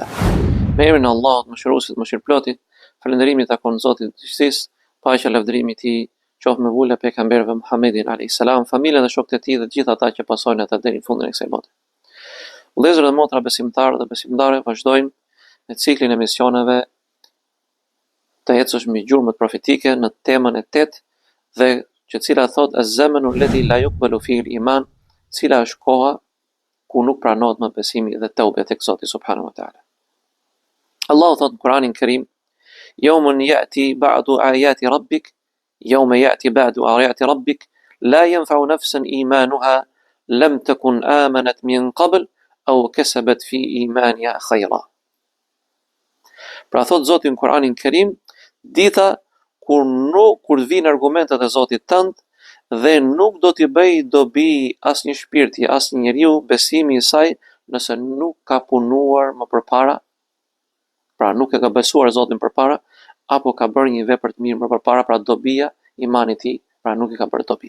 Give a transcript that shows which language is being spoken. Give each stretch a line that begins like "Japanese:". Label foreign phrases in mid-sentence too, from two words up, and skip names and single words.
Albanian: Me emrin e Allahut, mëshiruesit, mëshirëplotit, falënderimi takon Zotit të gjithësisë, paqja lavdërimi i tij qoftë me vula pejgamberëve Muhammedin
Arabic: عليه السلام,
Albanian: familjen dhe shokët e tij dhe të gjithë ata që pasojnë ata deri në fundin e kësaj bote. Vëllezër dhe motra besimtarë dhe besimtare, vazhdojmë me ciklin e misioneve të ecësh mbi gjurmët profetike në temën e 8 dhe që cila thot
Arabic: الزمان الذي لا يقبل فيه الإيمان,
Albanian: cila është koha ku nuk pranohet më besimi dhe tauba tek Zoti
Arabic: سبحانه وتعالى.
Albanian: Allahu thot në Kur'anin Kerim:
Arabic: "يوم يأتي بعض آيات ربك يوم يأتي بعض آيات ربك لا ينفع نفسا إيمانها لم تكن آمنت من قبل أو كسبت في إيمانها خيرا."
Albanian: Pra thot Zoti në Kur'anin Kerim, dita kur vijnë argumentet e Zotit tënd dhe nuk do t'i bëj dobi asnjë shpirti, asnjë njeriu besimi i saj nëse nuk ka punuar më përpara, pra nuk e ka besuar Zotin përpara, apo ka bërë një vepër të mirë më përpara, pra dobia imanit i tij, pra nuk i ka bërë dobi.